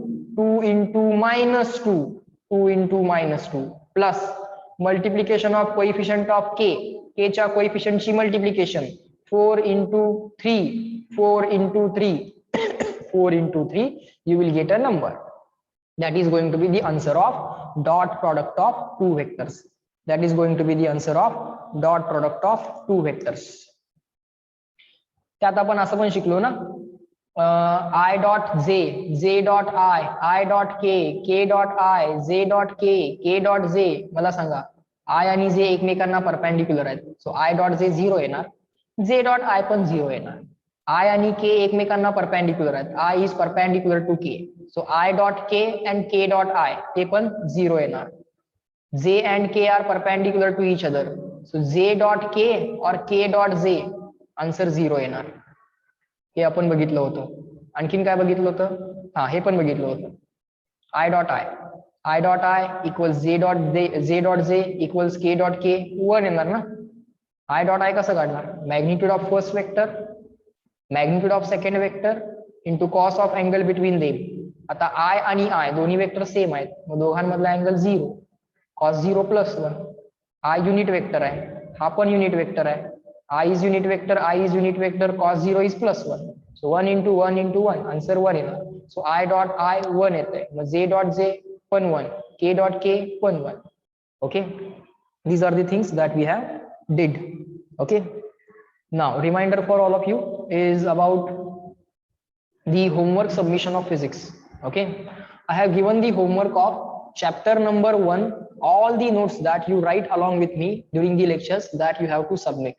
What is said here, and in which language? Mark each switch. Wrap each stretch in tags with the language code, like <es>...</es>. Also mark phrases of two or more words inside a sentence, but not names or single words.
<en>plus multiplication of coefficient of k च्या coefficient ची multiplication 4 into 3 you will get a number that is going to be the answer of dot product of two vectors. That is going to be the answer of dot product of two vectors.</en> <mr>त्यात आपण असं पण शिकलो ना,</mr> <en>I dot j dot I dot k dot I, j dot k dot j.</en> <mr>मला सांगा I आणि j एकमेकांना परपेंडिक्युलर आहेत, सो I dot j 0 येणार, j dot I पण 0 येणार. I आणि k एकमेकांना परपेंडिक्युलर आहेत,</mr> <en>I is perpendicular to k, so I dot k and k dot I</en> <mr>ते पण 0 येणार.</mr> <en>J and k are perpendicular to each other, so J dot k or k dot j आन्सर 0 येणार.</en> <mr>हे आपण बघितलं होतं. आणखीन काय बघितलं होतं? हा, हे पण बघितलं होतं.</mr> <en>I dot I equals j dot j equals k dot k 1</en> <mr>येणार ना. I dot I कसं काढणार?</mr> <en>magnitude of first vector magnitude of second vector into cos of angle between them.</en> <mr>आता I आणि I दोन्ही वेक्टर सेम आहेत, मग दोघांमधला अँगल 0, कॉस 0 प्लस 1. I युनिट वेक्टर आहे, हा पण युनिट वेक्टर आहे.</mr> <en>I is unit vector, cos 0 is plus 1. So 1 into 1 into 1, answer 1 येणार. So I dot I 1</en> <mr>येते, मग</mr> <en>J dot J पण 1, K dot K पण 1. Okay, these are the things that we have did. Okay, now reminder for all of you is about the homework submission of physics. Okay, I have given the homework of chapter number 1, all the notes that you write along with me during the lectures that you have to submit.</en>